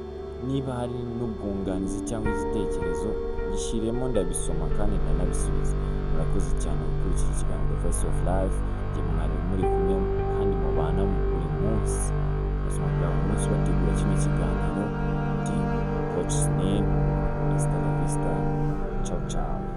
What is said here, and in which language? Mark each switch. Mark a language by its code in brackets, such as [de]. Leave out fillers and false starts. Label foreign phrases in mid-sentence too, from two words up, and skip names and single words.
[rw] Niba hari n'ubwunganizi cyangwa igitekerezo, gishyiremo, ndabisoma kandi ndanabisubiza. Murakoze cyane gukurikira ikiganiro Voice of Life. Jye mwari muri kumwe kandi mubana buri munsi. Ubuzima bwawe umunsi bategura kino kiganiro. Ndi Coach Snail. [es] Hasta la vista. [it] Ciao ciao.